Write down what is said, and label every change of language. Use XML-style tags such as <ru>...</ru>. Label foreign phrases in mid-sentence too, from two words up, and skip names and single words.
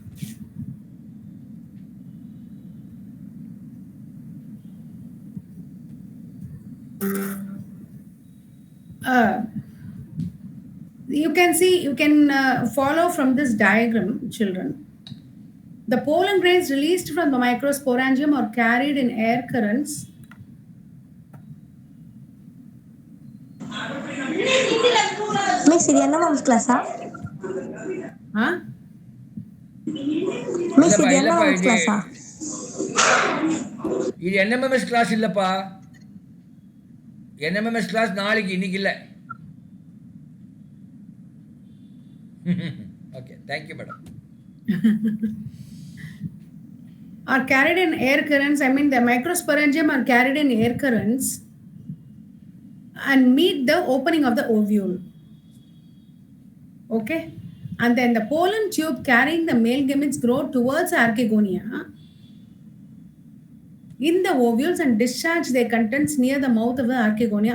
<en>Uh, you can see, you can follow from this diagram, children. The pollen grains released from the microsporangium are carried in air currents. Miss,</en> <te>ఇది ఎన్నో</te> <en>MMS class? Huh?</en> <te>మిస్</te> <ta>இல்லப்பா</ta> <te>ఇది ఎన్నో</te> <ta>இல்லப்பா</ta> <te>మమ్స్</te> <ta>இது</ta> <te>క్లాసా?</te> <ta>இது</ta> <en>NMMS class</en> <ta>இல்லப்பா.</ta> <en>NMMS class</en> <ta>நாளைக்கு, இன்னைக்கு இல்லை.</ta> <en>Okay, thank you madam. Are carried in air currents. I mean, the microsporangium are carried in air currents and meet the opening of the ovule. Okay? And then the pollen tube carrying the male gametes grow towards archegonia in the ovules and discharge their contents near the mouth of the archegonia.</en>